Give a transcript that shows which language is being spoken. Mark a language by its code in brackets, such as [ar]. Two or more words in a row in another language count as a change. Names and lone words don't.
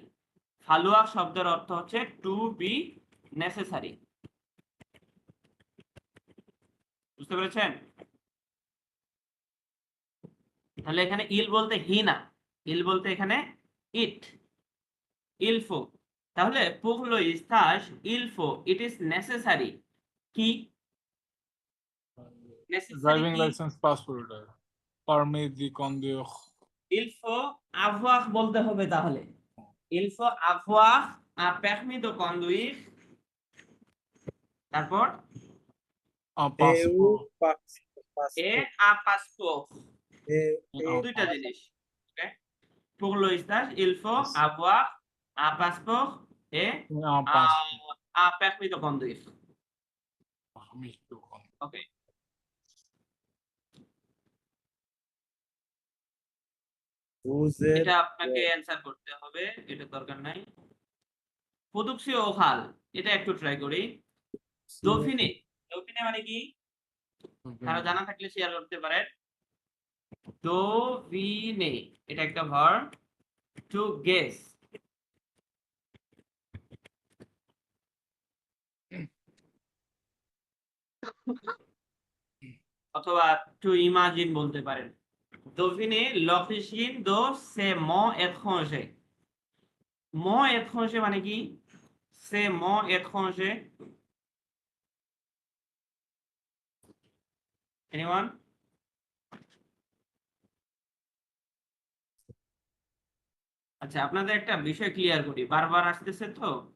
[bn] ফালুয়া শব্দের অর্থ হচ্ছে [en] to be necessary. [bn] বুঝতে পেরেছেন? তাহলে এখানে ইল বলতে হি না, ইল বলতে এখানে ইট, ইলফো। [fr] তাহলে pour le stage il faut, [en] it is necessary [bn] কি? [en] Necessary Driving [bn] কি? [en] license, passport. [fr] Permis de conduire. il faut avoir [bn] বলতে হবে, [fr] তাহলে il faut avoir un permis de conduire, তারপর Un passeport. et un passeport, [bn] দুইটা জিনিস। ওকে, [fr] pour le stage il faut avoir un passeport et Un passeport. un permis de conduire. Permis de conduire. [bn] ওকে, [en] Whose [bn] এটা আপনাকে অ্যানসার করতে হবে, এটা দরকার নাই। প্রদুকসীয় ওখাল, এটা একটু ট্রাই করি। দফিনে, দফিনে মানে কি? কারো জানা থাকলে শেয়ার করতে পারেন। দফিনে এটা একটা ভার্ব, [en] to guess, [bn] অথবা [en] to imagine [bn] বলতে পারেন। [fr] দফিনে l'origine de ces mots étrangers. mots étrangers [bn] মানে কি? [fr] ces mots étrangers, [en] anyone? [bn] আচ্ছা, আপনাদের একটা বিষয় ক্লিয়ার করি, বারবার আসতেছে তো।